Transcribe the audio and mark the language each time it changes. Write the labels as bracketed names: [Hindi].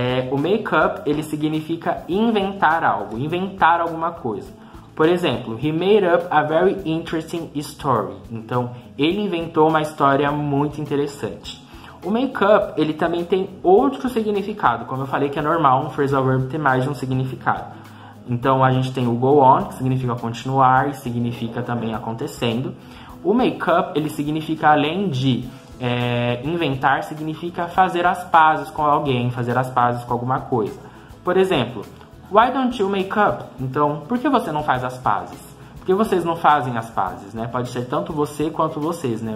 [Portuguese] O make up, ele significa inventar algo, inventar alguma coisa. Por exemplo, [English] he made up a very interesting story. [Portuguese] Então, ele inventou uma história muito interessante. O make up, ele também tem outro significado. Como eu falei que é normal um phrasal verb ter mais de um significado. Então a gente tem o go on, que significa continuar e significa também acontecendo. O make up, ele significa, além de inventar, significa fazer as pazes com alguém, fazer as pazes com alguma coisa. Por exemplo, [English] why don't you make up? [Portuguese] Então, por que você não faz as pazes? Por que vocês não fazem as pazes, né? Pode ser tanto você quanto vocês, né?